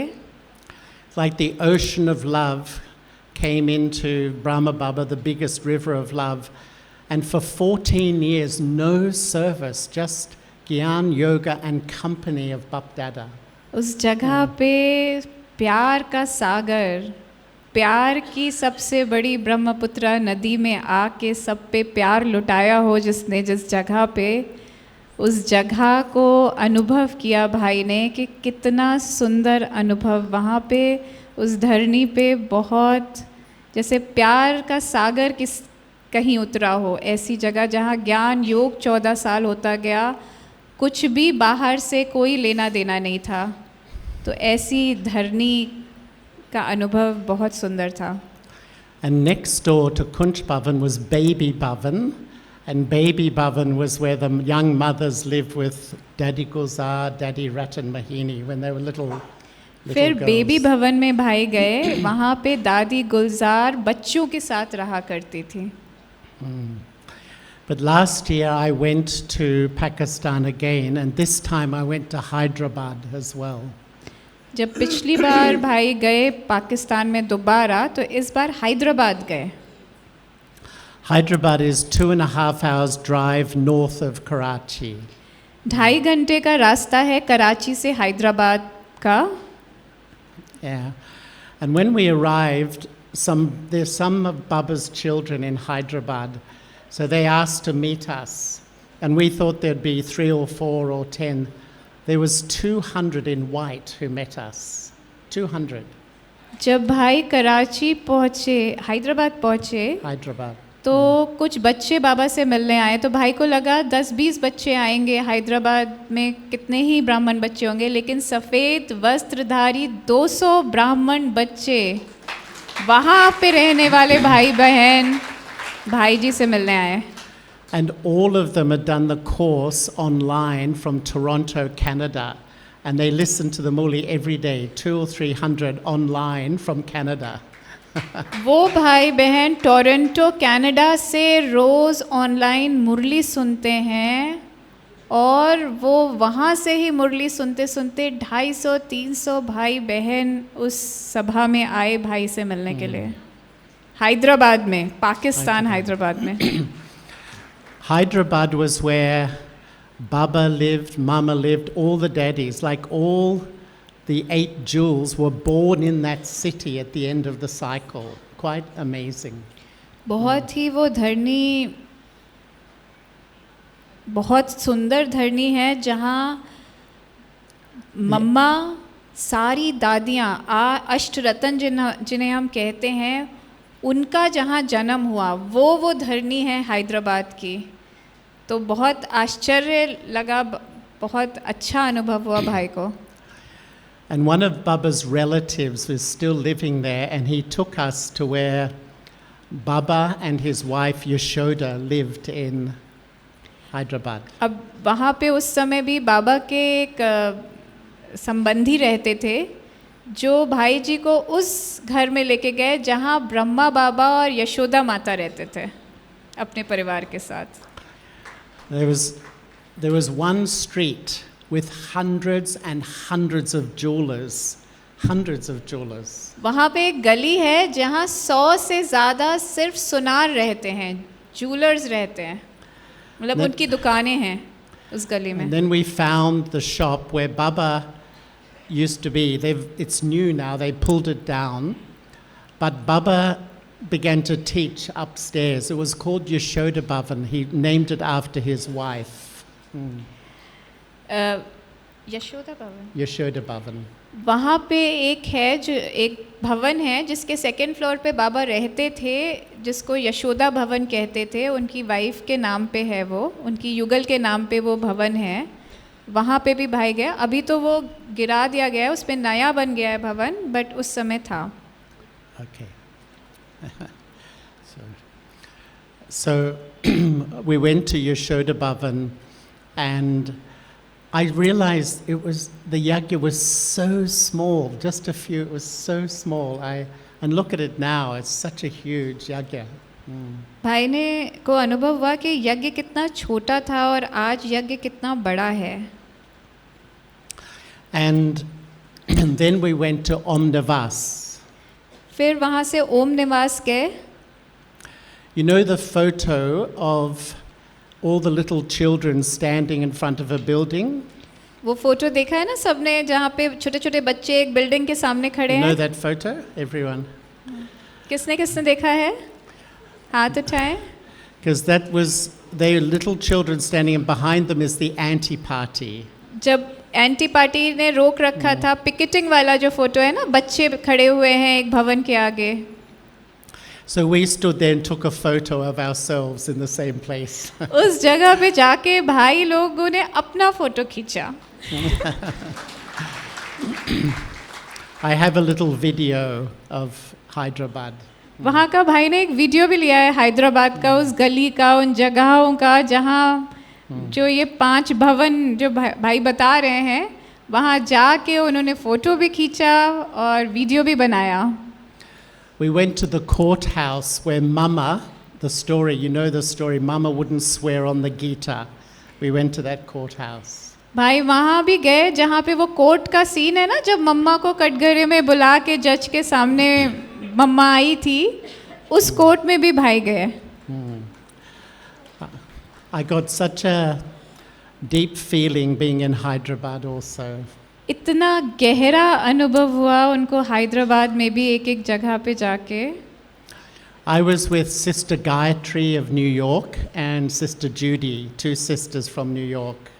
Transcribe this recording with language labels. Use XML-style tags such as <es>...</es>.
<en>It's like the ocean of love came into Brahma Baba, the biggest river of love, and for 14 years, no service, just Gyan, yoga and company of Bap Dada.</en> <hi>उस जगह पे प्यार का सागर, प्यार की सबसे बड़ी ब्रह्मपुत्रा नदी में आके सब पे प्यार लुटाया हो जिसने, जिस जगह पे, उस जगह को अनुभव किया भाई ने कि कितना सुंदर अनुभव वहाँ पे उस धरनी पे, बहुत जैसे प्यार का सागर किस कहीं उतरा हो, ऐसी जगह जहाँ ज्ञान योग 14 साल होता गया, कुछ भी बाहर से कोई लेना देना नहीं था. तो ऐसी धरनी का अनुभव बहुत सुंदर था.</hi> <en>And next door to Kunch Bhavan was Baby Bhavan, and Baby Bhavan was where the young mothers lived with Daddy Gulzar, Daddy Ratan Mahini when they were little</en> <hi>फिर</hi> <en>girls.</en> <hi>बेबी भवन में भाई गए, वहाँ पे दादी गुलजार बच्चों के साथ रहा करती थी.</hi> <en>But last year I went to Pakistan again, and this time I went to Hyderabad as well.</en> <hi>जब पिछली बार भाई गए पाकिस्तान में दोबारा, तो इस बार हैदराबाद गए.</hi> <en>Hyderabad is 2.5 hours drive north of Karachi.</en> <hi>2.5 घंटे का रास्ता है कराची से हैदराबाद का.</hi> <en>Yeah. And when we arrived, there's some of Baba's children in Hyderabad, so they asked to meet us. And we thought there'd be 3 or 4 or 10. There was 200 in white who met us. 200.</en> <hi>जब भाई कराची पहुँचे, हैदराबाद पहुँचे,</hi> <en>Hyderabad.</en> <hi>तो कुछ बच्चे बाबा से मिलने आए. तो भाई को लगा 10-20 बच्चे आएंगे, हैदराबाद में कितने ही ब्राह्मण बच्चे होंगे, लेकिन सफ़ेद वस्त्रधारी 200 ब्राह्मण बच्चे वहाँ पे रहने वाले भाई बहन भाई जी से मिलने आए.</hi> <en>And all of them had done the course online from Toronto, Canada. And they listened to the Muli every day, 200 or 300 online from Canada.</en> <hi>वो भाई बहन टोरंटो कनाडा से रोज़ ऑनलाइन मुरली सुनते हैं, और वो वहाँ से ही मुरली सुनते सुनते 250-300 भाई बहन उस सभा में आए भाई से मिलने के लिए. हैदराबाद में, पाकिस्तान हैदराबाद में.</hi> <en>Hyderabad was where Baba lived, Mama lived, all the daddies, like all the 8 jewels were born in that city at the end of the cycle. Quite amazing.</en> <hi>बहुत ही वो धरनी बहुत सुंदर धरनी है जहाँ मम्मा, सारी दादियाँ, अष्टरत्न जिन्हें हम कहते हैं, उनका जहाँ जन्म हुआ वो धरनी है हैदराबाद की. तो बहुत आश्चर्य लगा, बहुत अच्छा अनुभव हुआ भाई को.</hi> <en>And one of Baba's relatives was still living there, and he took us to where Baba and his wife Yashoda lived in Hyderabad.</en> <hi>अब वहाँ पे उस समय भी बाबा के एक संबंधी रहते थे जो भाई जी को उस घर में लेके गए जहाँ ब्रह्मा बाबा और यशोदा माता रहते थे अपने परिवार के साथ.</hi> <en>There was one street with hundreds and hundreds of jewelers. Hundreds of jewelers.</en> <hi>वहाँ पे एक गली है जहाँ 100 से ज़्यादा सिर्फ सुनार रहते हैं, जूलर्स रहते हैं, मतलब उनकी दुकानें हैं उस गली में.</hi> <en>And then we found the shop where Baba used to be. It's new now. They pulled it down, but Baba began to teach upstairs. It was called Yashoda Bhavan. He named it after his wife.</en> <hi>Yashoda भवन</hi> <en>Yashoda Bhavan.</en> <hi>वहाँ पे एक है जो एक भवन है जिसके सेकंड फ्लोर पे बाबा रहते थे, जिसको यशोदा भवन कहते थे। उनकी वाइफ के नाम पे है वो, उनकी युगल के नाम पे वो भवन है। वहाँ पे भी भाई गया। अभी तो वो गिरा दिया गया है, उस पे नया बन गया है भवन, बट उस समय था।</hi> <en>Okay. So we went to Yashoda Bhavan, and I realized the yagya was so small, just a few, it was so small. And look at it now, it's such a huge yagya.</en> <hi>भाई ने को अनुभव हुआ कि यज्ञ कितना छोटा था और आज यज्ञ कितना बड़ा है।</hi> <en>And then we went to Om Nivas.</en> <hi>फिर वहाँ से ओम निवास गए।</hi> <en>You know the photo of all the little children standing in front of a building?</en> <hi>वो फोटो देखा है ना सबने, जहाँ पे छोटे छोटे बच्चे एक बिल्डिंग के सामने खड़े</hi> <en>You know</en> <hi>हैं।</hi> <en>that photo? Everyone?</en> <hi>किसने किसने देखा है? हाथ उठाएं।</hi> <en>Because that was, they were little children standing, and behind them is the anti-party.</en> <hi>जब एंटी पार्टी ने रोक रखा था, पिकेटिंग वाला जो फोटो है ना, बच्चे खड़े हुए हैं एक भवन के आगे।</hi> <en>So we stood there and took a photo of ourselves in the same place.</en> <hi>उस जगह पे जाके भाई लोगों ने अपना फोटो खींचा।</hi> <en>I have a little video of Hyderabad.</en> <hi>वहाँ का भाई ने एक वीडियो भी लिया है हैदराबाद का, उस गली का, उन जगहों का जहाँ जो ये 5 भवन जो भाई बता रहे हैं, वहाँ जाके उन्होंने फ़ोटो भी खींचा और वीडियो भी बनाया।</hi> <en>We went to the courthouse where Mama, the story, you know the story, Mama wouldn't swear on the Gita. We went to that courthouse.</en> <hi>भाई वहाँ भी गए जहाँ पे वो कोर्ट का सीन है ना, जब मम्मा को कटघरे में बुला के जज के सामने मम्मा आई थी, उस कोर्ट में भी भाई गए।</hi> <en>I got such a deep feeling being in Hyderabad also.</en> <hi>इतना गहरा अनुभव हुआ उनको हैदराबाद में भी एक एक जगह पे जाके।</hi> <en>I was with Sister Gayatri of New York and Sister Judy, 2 sisters from New York.</en>